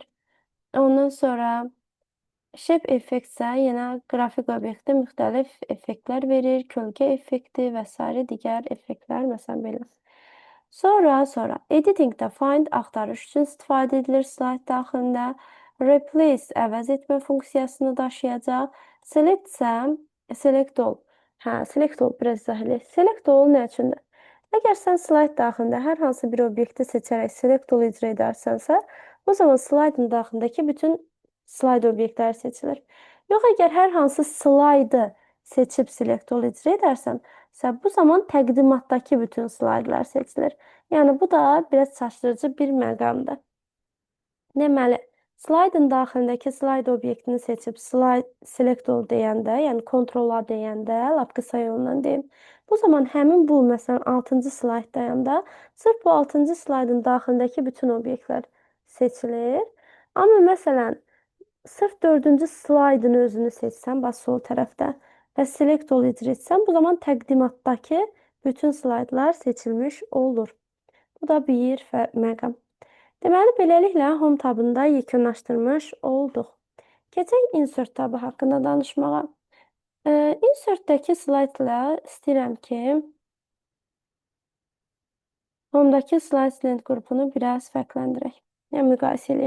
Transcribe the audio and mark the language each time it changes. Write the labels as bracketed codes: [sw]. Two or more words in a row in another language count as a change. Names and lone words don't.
[az] Ondan sonra [en] Shape Effect [az] isə yenə qrafik obyektdə müxtəlif effektlər verir. Kölgə effekti və s. digər effektlər, məsələn, belə. Sonra [en] editingdə find [az] axtarış üçün istifadə edilir slayd daxilində. Replace əvəz etmə funksiyasını daşıyacaq. Select isə [en] select all. Select all [az] biraz izah edək. [en] Select all [az] nə üçündür? Əgər sən slayd daxilində hər hansı bir obyekti seçərək [en] select all [az] icra edərsənsə, o zaman slaydın daxilindəki bütün slayd obyektləri seçilir. Yox, əgər hər hansı slaydı seçib [en] select all [az] icra edərsənsə, bu zaman təqdimatdakı bütün slaydlar seçilir. Yəni, bu da biraz çaşdırıcı bir məqamdır. Deməli, slaydın daxilindəki slayd obyektini seçib [en] select all [az] deyəndə, yəni Ctrl-A deyəndə, lap qısa yolla deyim, bu zaman həmin bu, məsələn, 6-cı slayddayanda sırf bu 6-cı slaydın daxilindəki bütün obyektlər seçilir. Amma məsələn, sırf 4-cü slaydın özünü seçsən, bax sol tərəfdə və [en] select all [az] icra etsən, bu zaman təqdimatdakı bütün slaydlar seçilmiş olur. Bu da bir məqam. Deməli, beləliklə Home tabında yekunlaşdırmış olduq. Keçək Insert tabı haqqında danışmağa. Insertdəki slaydla istəyirəm ki, Home-dakı [en] Slides Length [az] qrupunu biraz fərqləndirək, yəni müqayisə edək.